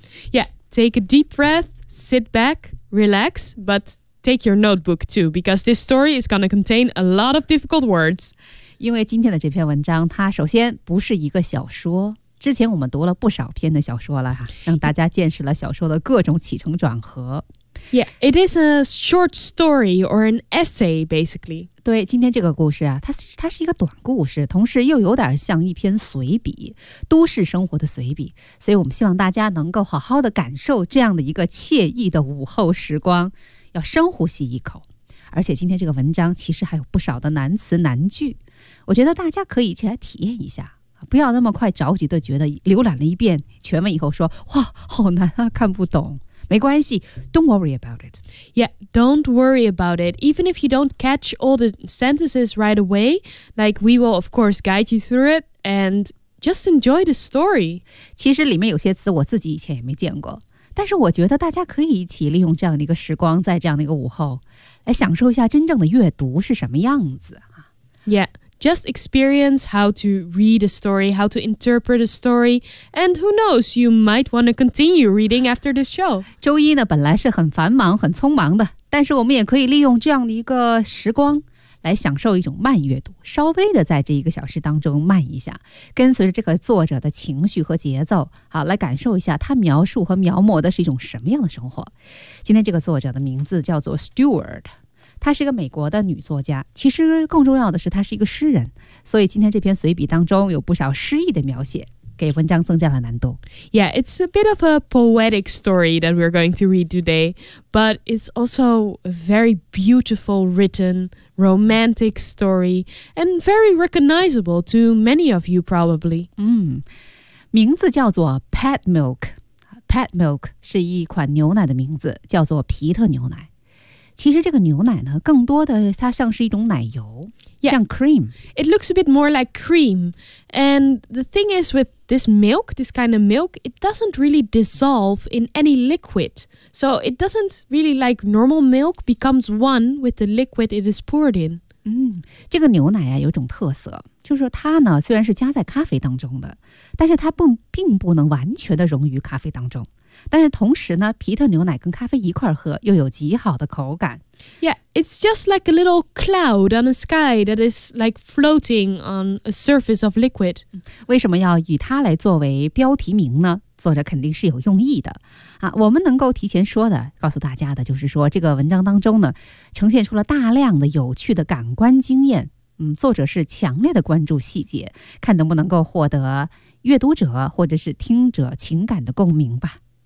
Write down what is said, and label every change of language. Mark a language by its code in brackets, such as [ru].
[en] Yeah, take a deep breath, sit back, relax, butTake your notebook too, because this story is going to contain a lot of difficult words. [zh] 因为今天的这篇文章，它首先不是一个小说。之前我们读了不少篇的小说了，让大家见识了小说的各种起承转合。 [en] Yeah, it is a short story or an essay, basically. [zh] 对，今天这个故事啊，它是一个短故事，同时又有点像一篇随笔，都市生活的随笔。所以我们希望大家能够好好的感受这样的一个惬意的午后时光。要深呼吸一口，而且今天这个文章其实还有不少的难词难句，我觉得大家可以一起来体验一下，不要那么快着急的觉得浏览了一遍全文以后说哇好难啊看不懂，没关系， [en] don't worry about it. Yeah, don't worry about it. Even if you don't catch all the sentences right away, like we will of course guide you through it and just enjoy the story. [zh] 其实里面有些词我自己以前也没见过，但是我觉得大家可以一起利用这样的一个时光，在这样的一个午后，来享受一下真正的阅读是什么样子。 [en] Yeah, just experience how to read a story, how to interpret a story, and who knows, you might want to continue reading after this show. [zh] 周一呢，本来是很繁忙，很匆忙的，但是我们也可以利用这样的一个时光，来享受一种慢阅读，稍微的在这一个小时当中慢一下，跟随着这个作者的情绪和节奏，好，来感受一下他描述和描摹的是一种什么样的生活。今天这个作者的名字叫做 Stewart， 她是一个美国的女作家，其实更重要的是她是一个诗人，所以今天这篇随笔当中有不少诗意的描写，给文章增加了难度。 [en] Yeah, it's a bit of a poetic story that we're going to read today, but it's also a very beautiful written romantic story and very recognizable to many of you probably. [zh] 名字叫做 Pet Milk. Pet Milk 是一款牛奶的名字，叫做皮特牛奶。其实这个牛奶呢，更多的它像是一种奶油， [en] yeah, [zh] 像 cream. [en] It looks a bit more like cream. And the thing is with this milk, this kind of milk, it doesn't really dissolve in any liquid. So it doesn't really like normal milk becomes one with the liquid it is poured in. [zh] 这个牛奶啊，有种特色，就是说它呢，虽然是加在咖啡当中的，但是它并不能完全的溶于咖啡当中。但是同时呢，皮特牛奶跟咖啡一块喝，又有极好的口感。 [en] Yeah, it's just like a little cloud on the sky that is like floating on a surface of liquid. [zh] 为什么要以它来作为标题名呢？作者肯定是有用意的。啊，我们能够提前说的，告诉大家的就是说，这个文章当中呢，呈现出了大量的有趣的感官经验。作者是强烈的关注细节，看能不能够获得阅读者或者是听者情感的共鸣吧。